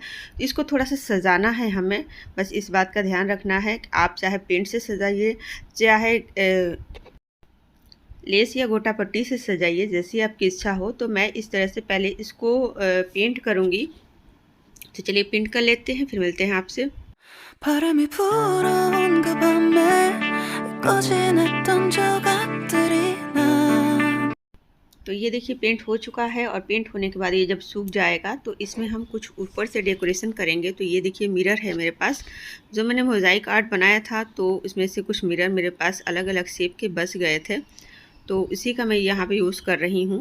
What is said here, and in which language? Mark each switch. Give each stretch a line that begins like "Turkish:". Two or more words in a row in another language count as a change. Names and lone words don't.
Hindi: इसको थोड़ा सा सजाना है हमें, बस इस बात का ध्यान रखना है कि आप चाहे पेंट से सजाइए, चाहे लेस या गोटा पट्टी से सजाइए, जैसी आपकी इच्छा हो। तो मैं इस तरह से पहले इसको पेंट करूँगी। तो चलिए पेंट कर लेते हैं, फिर मिलते हैं आपसे।
Korean: 바람이 불어온 그 밤에 꺼진했던 조각들이 나
Hindi: तो ये देखिए पेंट हो चुका है, और पेंट होने के बाद ये जब सूख जाएगा तो इसमें हम कुछ ऊपर से डेकोरेशन करेंगे। तो ये देखिए मिरर है मेरे पास, जो मैंने
English: mosaic art
Hindi: बनाया था तो उसमें से कुछ मिरर मेरे पास अलग अलग शेप के बच गए थे, तो इसी का मैं यहाँ पे यूज़ कर रही हूँ।